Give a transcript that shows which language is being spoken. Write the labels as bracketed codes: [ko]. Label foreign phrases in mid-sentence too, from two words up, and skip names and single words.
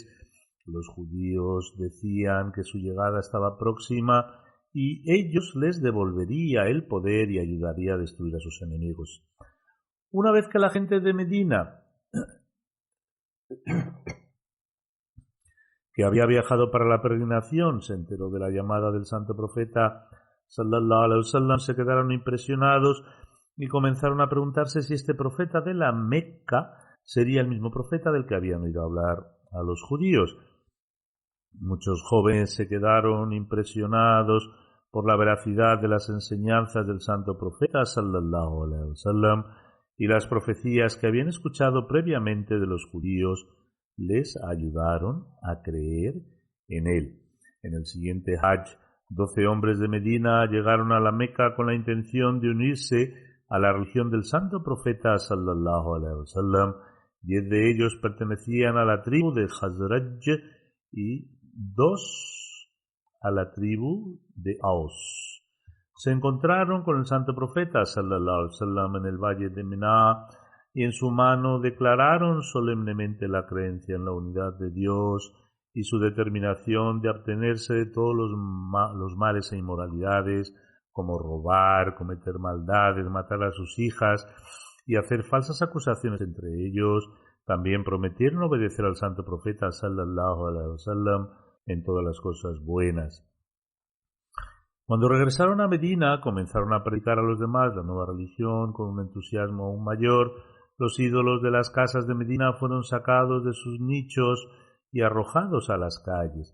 [es] Los judíos decían que su llegada estaba próxima y ellos les devolvería el poder y ayudaría a destruir a sus enemigos. Una vez que la gente de Medina, que había viajado para la peregrinación, se enteró de la llamada del santo profeta [ar] صلى الله عليه وسلم, [es] se quedaron impresionados y comenzaron a preguntarse si este profeta de la Meca sería el mismo profeta del que habían oído hablar a los judíos. Muchos jóvenes se quedaron impresionados por la veracidad de las enseñanzas del santo profeta [ar] صلى الله عليه وسلم, [es] y las profecías que habían escuchado previamente de los judíos les ayudaron a creer en él. En el siguiente Hajj, 12 hombres de Medina llegaron a la Meca con la intención de unirse a la religión del santo profeta [ar] صلى الله عليه وسلم. [es] 10 de ellos pertenecían a la tribu de Khazraj y 2 a la tribu de Aus. Se encontraron con el santo profeta [ar] صلى الله عليه وسلم [es] en el valle de Mina y en su mano declararon solemnemente la creencia en la unidad de Dios y su determinación de abstenerse de todos los males e inmoralidades, como robar, cometer maldades, matar a sus hijas y hacer falsas acusaciones entre ellos. También prometieron obedecer al santo profeta [ar] صلى الله عليه وسلم [es] en todas las cosas buenas. Cuando regresaron a Medina, comenzaron a predicar a los demás la nueva religión con un entusiasmo aún mayor. Los ídolos de las casas de Medina fueron sacados de sus nichos y arrojados a las calles.